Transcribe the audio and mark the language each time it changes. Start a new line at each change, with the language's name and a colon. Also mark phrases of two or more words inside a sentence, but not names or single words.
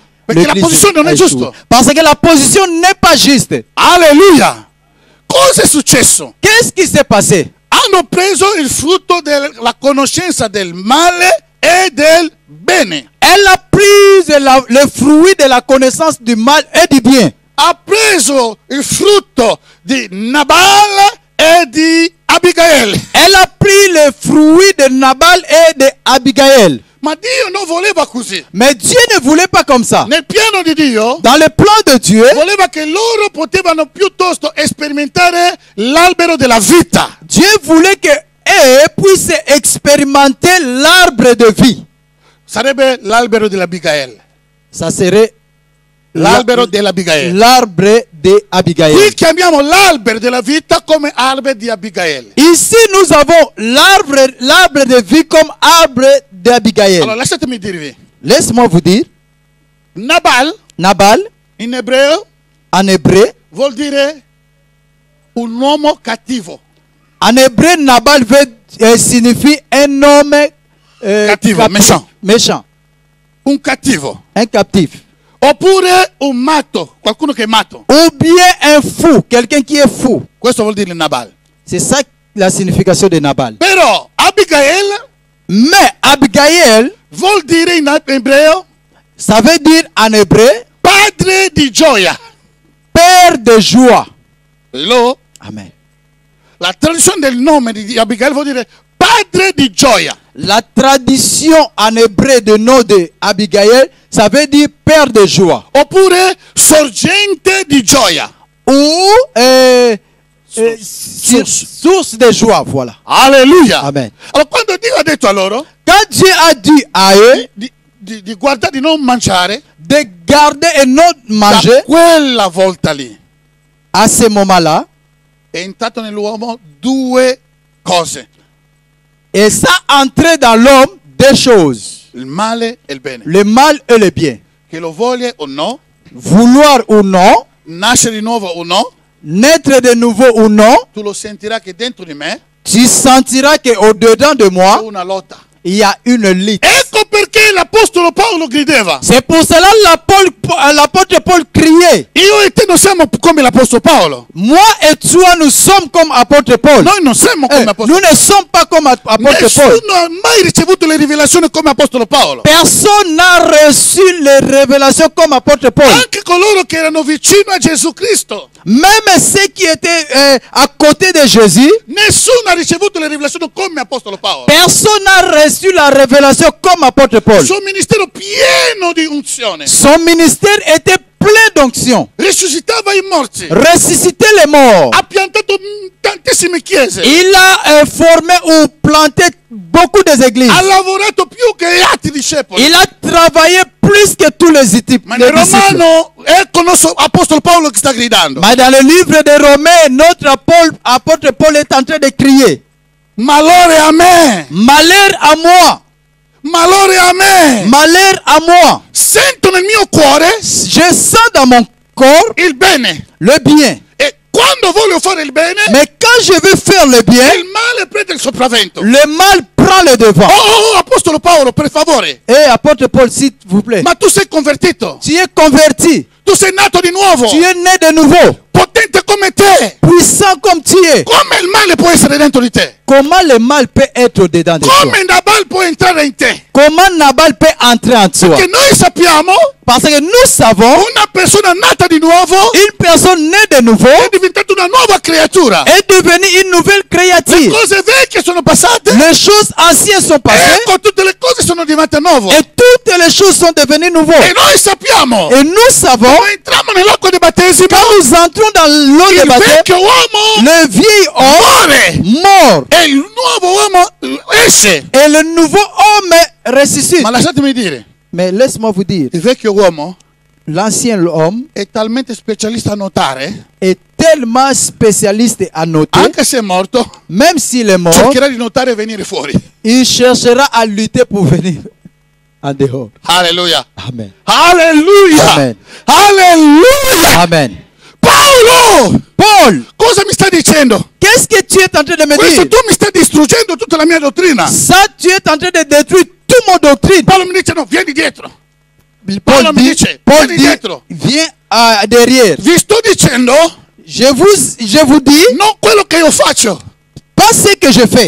Italian: Perché la
French: L'église
Italian: posizione non è
French: échoue.
Italian: giusta.
French: Parce que la position n'est pas juste.
Italian: Alleluia! Cosa è successo?
French: Qu'est-ce qui s'est passé?
Italian: Hanno preso il frutto della conoscenza del male e del bene.
French: Elle a pris le fruit de la connaissance du mal et du bien.
Italian: Ha preso il frutto di Nabal e di Abigail.
French: Elle a pris le fruit de Nabal et de Abigail.
Italian: Ma Dio non voleva così.
French: Mais Dieu ne voulait pas comme ça.
Italian: Nel piano di Dio
French: Dans le plan de Dieu,
Italian: voleva che loro potevano piuttosto sperimentare l'albero della vita.
French: Dieu voulait que eux puissent expérimenter l'arbre de vie.
Italian: Sarebbe l'albero dell'Abigail.
French: Ça serait
Italian: L'albero dell'Abigail.
French: l'arbre de Abigail.
Italian: Qui chiamiamo l'albero della vita come albero di Abigail.
French: Ici, nous avons l'arbre de vie comme arbre d'Abigail.
Italian: Allora, lasciatemi dirvi.
French: Laisse-moi vous dire,
Italian: Nabal,
French: Nabal,
Italian: in ebreo,
French: en hébreu,
Italian: vuol dire un uomo cattivo.
French: en hébreu, Nabal signifie un homme
Italian: Cattivo,
French: captif, méchant. méchant,
Italian: Un cattivo.
French: un captif.
Italian: Oppure un matto, qualcuno che è matto.
French: Ou bien un fou, quelqu'un qui est fou.
Italian: Questo vuol dire Nabal.
French: C'est ça la signification de Nabal.
Italian: Però Abigail
French: Mais Abigail,
Italian: vuol dire in ebreo
French: ça veut dire en hébreu,
Italian: padre di gioia.
French: père de joie.
English: Hello?
French: Amen.
Italian: La traduzione del nome di Abigail vuol dire padre di gioia.
French: La tradition en hébreu de nom de Abigail, ça veut dire père de joie.
Italian: Oppure sorgente di gioia.
French: Ou Source. source de joie, voilà.
Italian: Alleluia.
French: Amen.
Italian: Allora quando Dio ha detto a loro
French: Quand Dieu a dit à eux
Italian: di guardare, di non mangiare,
French: de garder et non
Italian: da
French: manger,
Italian: quella volta lì
French: à ce moment-là,
Italian: è entrato nell'uomo due cose,
French: et ça entrait dans l'homme deux choses,
Italian: il male e il bene.
French: le mal et le bien.
Italian: Che lo voglia o no,
French: Vouloir ou non,
Italian: nascere di nuovo o no,
French: naître de nouveau ou non,
Italian: tu lo sentirai che dentro di me
French: tu sentiras qu'au-dedans de
Italian: c'è
French: moi,
Italian: una lotta.
French: il y a une lutte.
Italian: Ecco perché l'apostolo Paolo grideva:
French: C'est pour cela l'apôtre Paul criait.
Italian: io e te non siamo come l'apostolo Paolo.
French: Moi et toi, nous sommes comme apôtre Paul.
Italian: Noi non siamo come
French: Nous
Italian: apostolo
French: ne sommes pas comme apôtre Paul.
Italian: Nessuno ha mai ricevuto le rivelazioni come apostolo Paolo.
French: Personne n'a reçu les révélations comme apôtre Paul.
Italian: Anche coloro che erano vicino a Gesù Cristo,
French: Même ceux qui étaient à côté de Jésus,
Italian: nessuno ha ricevuto le rivelazioni come apostolo Paolo.
French: personne n'a reçu la révélation comme apôtre Paul.
Italian: Il suo ministero pieno di unzione,
French: Son ministère était plein d'onction.
Italian: risuscitava i morti,
French: Ressusciter les morts.
Italian: ha piantato tantissime chiese,
French: Il a formé ou planté beaucoup d'églises.
Italian: ha lavorato più che gli altri discepoli.
French: Il a travaillé plus que tous les disciples.
Italian: Ma nel Romano, ecco il nostro apostolo Paolo che sta gridando:
French: Mais dans le livre des Romains, notre apôtre Paul est en train de crier:
Italian: malore a me,
French: malheur à moi,
Italian: malore a me.
French: malheur à moi.
Italian: Sento nel mio cuore
French: Je sens dans mon corps
Italian: il bene,
French: le bien.
Italian: e quando voglio fare il bene,
French: Mais quand je veux faire le bien,
Italian: il male prende il sopravvento.
French: le mal prend le devant.
Italian: Oh, apostolo Paolo, per favore,
French: Apôtre Paul, s'il vous plaît.
Italian: ma tu sei convertito,
French: Tu es converti.
Italian: tu sei nato di nuovo,
French: Tu es né de nouveau.
Italian: potente come te.
French: Puissant comme tu es.
Italian: Come il male può essere dentro di te?
French: Comment le mal peut être dedans de toi?
Italian: Come Nabal può entrare in te?
French: Comment Nabal peut entrer en toi?
Italian: Che noi sappiamo
French: Parce que nous savons,
Italian: una persona nata di nuovo
French: une personne née de nouveau
Italian: è diventata una nuova creatura.
French: est devenue une nouvelle
Italian: Le
French: créature.
Italian: cose vecchie sono passate,
French: Les choses anciennes sont passées
Italian: ecco tutte le cose sono diventate nuove.
French: et toutes les choses sont devenues
Italian: E
French: nouvelles.
Italian: noi sappiamo,
French: Et nous savons,
Italian: quando entriamo nell'acqua di battesimo,
French: quand nous entrons dans l'eau de
Italian: il
French: baptême,
Italian: vecchio uomo
French: le vieil homme
Italian: muore
French: mort
Italian: e il nuovo uomo esce.
French: et le nouveau homme ressuscite.
Italian: Ma lasciatemi dire,
French: Mais laisse-moi vous dire,
Italian: il vecchio uomo
French: l'ancien homme
Italian: è talmente specialista a notare,
French: est tellement spécialiste à noter,
Italian: anche se è morto,
French: même s'il est mort,
Italian: cercherà di notare e venire fuori.
French: il cherchera à lutter pour venir en dehors.
Italian: Alleluia.
French: Amen.
Italian: Alleluia.
French: Amen.
Italian: Alleluia.
French: Amen.
Italian: Paolo,
French: Paul,
Italian: cosa mi stai dicendo?
French: qu'est-ce que tu es en train de me
Italian: Questo
French: dire?
Italian: tu mi stai distruggendo tutta la mia dottrina.
French: Ça, tu es en train de détruire toute mon doctrine.
Italian: Paolo mi dice no, vieni dietro.
French: Paul
Italian: Paolo mi
French: dit,
Italian: dice,
French: Paul
Italian: vieni
French: dit,
Italian: dietro.
French: viens derrière.
Italian: Vi sto dicendo
French: Je vous dis,
Italian: non quello che io faccio.
French: pas ce que je fais.